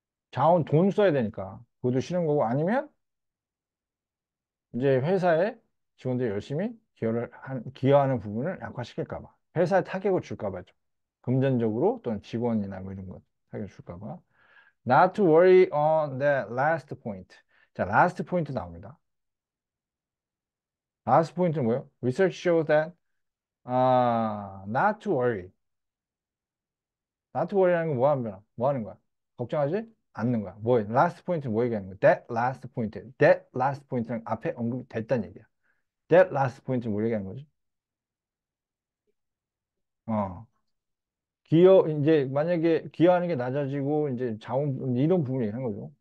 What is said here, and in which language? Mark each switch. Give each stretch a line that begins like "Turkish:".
Korean: 자원 돈 써야 되니까. 그것도 싫은 거고 아니면 이제 회사에 직원들이 열심히 기여하는 부분을 약화시킬까 봐. 회사에 타격을 줄까 봐죠. 금전적으로 또는 직원이나 뭐 이런 거 타격을 줄까 봐.
English: Not to worry on the last point.
Korean: 자, last point 나옵니다. last point는 뭐예요?
English: Research shows that not to worry. not to worry
Korean: 라는 건 뭐 하는 거야? 걱정하지 않는 거야. last point는 뭐 얘기하는 거야?
English: That last point. that last point
Korean: 는 앞에 언급이 됐다는 얘기야.
English: that last point
Korean: 뭘 얘기하는 거지? 어. 이제 만약에 기여하는 게 낮아지고 이제 자원 이런 부분을 얘기하는 거죠.